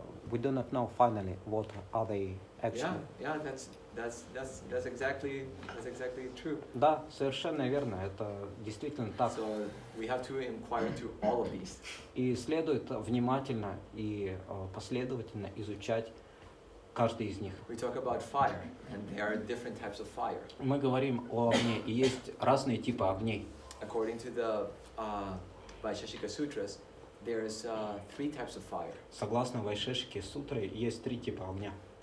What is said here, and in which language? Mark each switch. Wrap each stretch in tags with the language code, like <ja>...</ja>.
<en>We do not know finally what are they actually. Yeah, that's exactly true.</en> <ru>Да, совершенно верно, это действительно так.</ru> <en>So we have to inquire into all of these.</en> <ru>И следует внимательно и последовательно изучать каждый из них.</ru> <en>We talk about fire, and there are different types of fire.</en> <ru>Мы говорим о огне, и есть разные типы огней.</ru> <en>According to the Vaisheshika Sutras, there's 3 types of fire.</en> <ru>Согласно Вайшешике сутры, есть 3 типа огня.</ru>